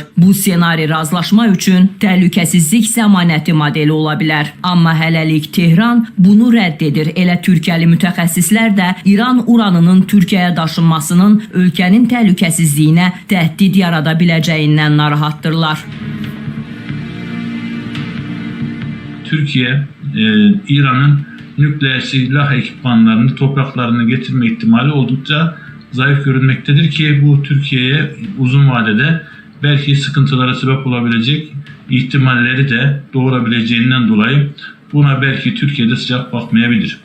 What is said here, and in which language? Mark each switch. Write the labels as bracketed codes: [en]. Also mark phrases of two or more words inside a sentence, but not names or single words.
[az] Bu senari razılaşma üçün təhlükəsizlik zəmanəti modeli ola bilər. Amma hələlik Tehran bunu rədd edir. Elə Türkiyəli mütəxəssislər də İran uranının Türkiyəyə daşınmasının ölkənin təhlükəsizliyinə təhdid yarada biləcəyindən narahatdırlar. [tr] Türkiye, İran'ın nükleer silah ekipmanlarını topraklarına getirme ihtimali oldukça zayıf görünmektedir ki bu Türkiye'ye uzun vadede belki sıkıntılara sebep olabilecek ihtimalleri de doğurabileceğinden dolayı buna belki Türkiye'de sıcak bakmayabilir.